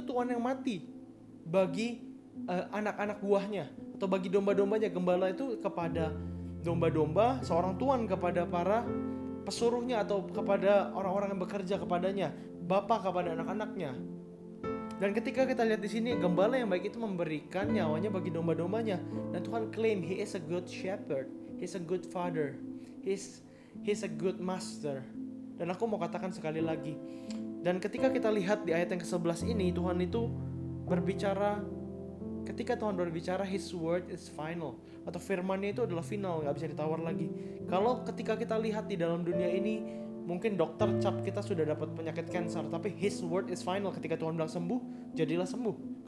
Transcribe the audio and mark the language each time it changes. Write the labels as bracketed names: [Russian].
[Indonesian] Itu Tuhan yang mati bagi anak-anak buahnya atau bagi domba-dombanya. Gembala itu kepada domba-domba, seorang Tuhan kepada para pesuruhnya atau kepada orang-orang yang bekerja kepadanya, bapa kepada anak-anaknya. Dan ketika kita lihat di sini, gembala yang baik itu memberikan nyawanya bagi domba-dombanya. Dan [English] Tuhan claim He is a good shepherd, He's a good father, He's a good master. [Indonesian] Dan aku mau katakan sekali lagi, dan ketika kita lihat di ayat yang ke-11 ini, Tuhan itu berbicara. Ketika Tuhan berbicara, [English] His word is final, [Indonesian] atau firman-Nya itu adalah final, gak bisa ditawar lagi. Kalau ketika kita lihat di dalam dunia ini, mungkin dokter cap kita sudah dapat penyakit kanker, tapi [English] His word is final. [Indonesian] Ketika Tuhan bilang sembuh, jadilah sembuh.